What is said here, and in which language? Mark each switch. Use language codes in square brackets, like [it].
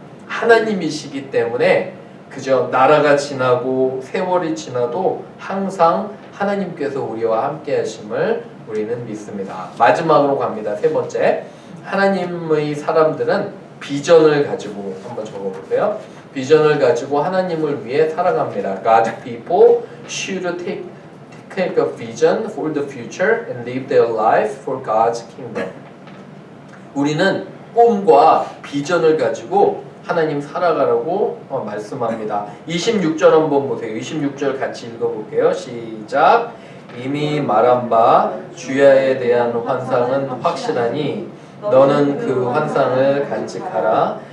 [ko] 하나님이시기 때문에 그저 나라가 지나고 세월이 지나도 항상 하나님께서 우리와 함께 하심을 우리는 믿습니다. 마지막으로 갑니다. 세 번째, 하나님의 사람들은 비전을 가지고 한번 적어보세요. 비전을 가지고 하나님을 위해 살아갑니다. [en] God's people should take a vision for the future and live their life for God's kingdom. [ko] 우리는 꿈과 비전을 가지고 하나님 살아가라고 말씀합니다. 26절 한번 보세요. 26절 같이 읽어볼게요. 시작. 이미 말한 바 주야에 대한 환상은 확실하니 너는 그 환상을 간직하라.